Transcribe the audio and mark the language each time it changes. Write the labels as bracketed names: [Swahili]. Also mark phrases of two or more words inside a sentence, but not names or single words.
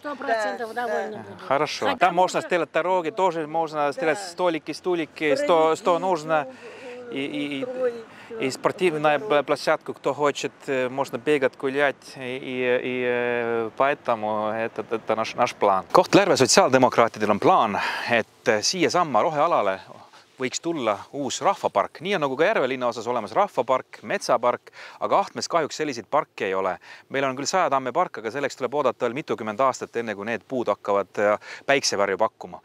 [Russian] 100% довольно буду. Хорошо. Хотя Там можно сделать дороги, тоже можно сделать столики, стульки, что нужно. И спортивная площадка, кто хочет, можно бегать, гулять, и поэтому это наш план. [Estonian] Kohtla-Järve sotsiaaldemokraatidel on plaan, et siiasamma rohealale võiks tulla uus rahvapark. Nii on nagu ka Järvelinna osas olemas rahvapark, metsapark, aga Ahtmes kahjuks selliseid parke ei ole. Meil on küll 100 tamme park, aga selleks tuleb oodata veel mitukümmend aastat, enne kui need puud hakkavad päiksevarju pakkuma.